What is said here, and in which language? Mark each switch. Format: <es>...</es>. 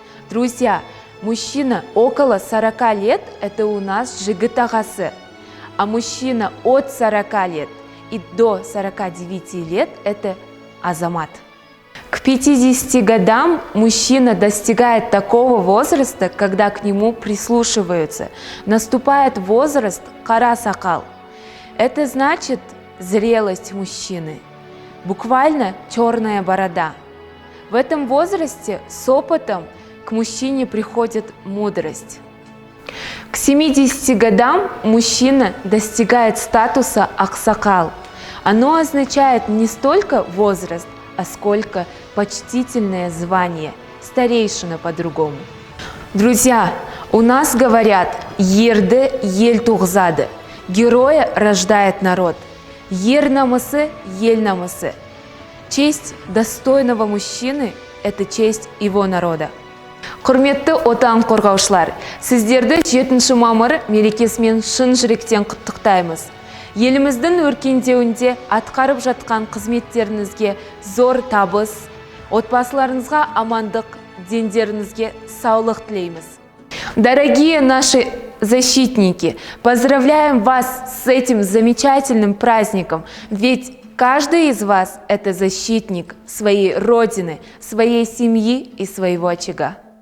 <ru>Друзья, мужчина около 40 лет – это у нас жігіт-ағасы, а мужчина от 40 лет и до 49 лет – это азамат. К 50 годам мужчина достигает такого возраста, когда к нему прислушиваются. Наступает возраст қара-сақал. Это значит зрелость мужчины, буквально черная борода. В этом возрасте с опытом к мужчине приходит мудрость. К 70 годам мужчина достигает статуса ақсақал. Оно означает не столько возраст, а сколько почтительное звание, старейшина по-другому. Друзья, у нас говорят</ru> <kk>«ерді ел туғзады»,</kk> <ru>героя рождает народ.</ru> <kk>Ер намысы, ел намысы.</kk> <ru>Честь достойного мужчины – это честь его народа.</ru> <kk>Құрметті Отан Қорғаушылар, сіздерді 7 мамыр мерекесімен шын жүректен құттықтаймыз. Еліміздің өркендеуінде атқарып жатқан қызметтеріңізге зор табыс, отбасыларыңызға амандық, дендеріңізге саулық тілейміз.</kk> <ru>Дорогие наши защитники, поздравляем вас с этим замечательным праздником, ведь каждый из вас – это защитник своей Родины, своей семьи и своего очага.</ru>